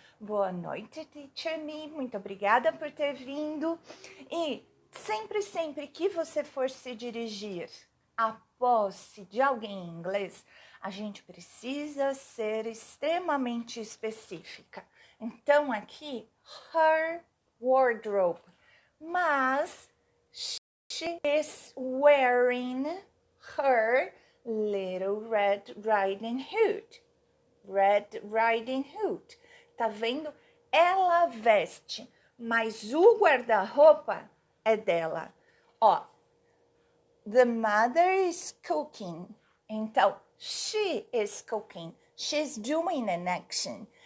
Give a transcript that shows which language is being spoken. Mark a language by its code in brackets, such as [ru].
[pt] Boa noite, Teacher Me. Muito obrigada por ter vindo. E sempre que você for se dirigir à posse de alguém em inglês, a gente precisa ser extremamente específica. Então, aqui, [en] her wardrobe. Mas, she is wearing her little red riding hood. [pt] Red Riding Hood. Tá vendo? Ela veste, mas o guarda-roupa é dela. [en] Ó, the mother is cooking. Então, she is cooking. She's doing an action.